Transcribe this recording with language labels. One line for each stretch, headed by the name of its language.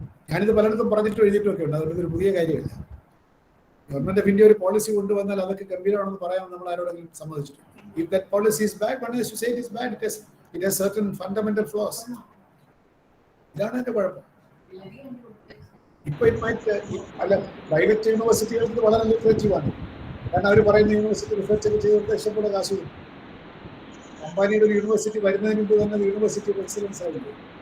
Malayalam: ഞാനിത് പലയിടത്തും പറഞ്ഞിട്ടും എഴുതിയിട്ടൊക്കെ ഉണ്ട്. അതൊരു പുതിയ കാര്യമല്ല. ഗവൺമെന്റ് ഓഫ് ഇന്ത്യ ഒരു പോളിസി കൊണ്ടുവന്നാൽ അതൊക്കെ ഗംഭീരമാണെന്ന് പറയാമെന്ന് നമ്മൾ ആരോടെങ്കിലും സമ്മതിച്ചിട്ടുണ്ട്.
English: If that policy is bad, one has to say it is bad. It has certain fundamental flaws.
Malayalam: ഇതാണ് എന്റെ കുഴപ്പം. ഇപ്പൊ അല്ല, പ്രൈവറ്റ് യൂണിവേഴ്സിറ്റികൾക്ക് വളരെ ലിറ്ററേറ്റീവാണ്. കാരണം അവർ പറയുന്ന യൂണിവേഴ്സിറ്റി റിസർച്ച് ഒക്കെ ചെയ്ത് ഇഷ്ടംപോലെ കാശ് കൊടുക്കും. അംബാനിയുടെ ഒരു യൂണിവേഴ്സിറ്റി വരുന്നതിന് മുമ്പ് തന്നെ യൂണിവേഴ്സിറ്റി ഓഫ് എക്സലൻസ് ആവില്ലേ?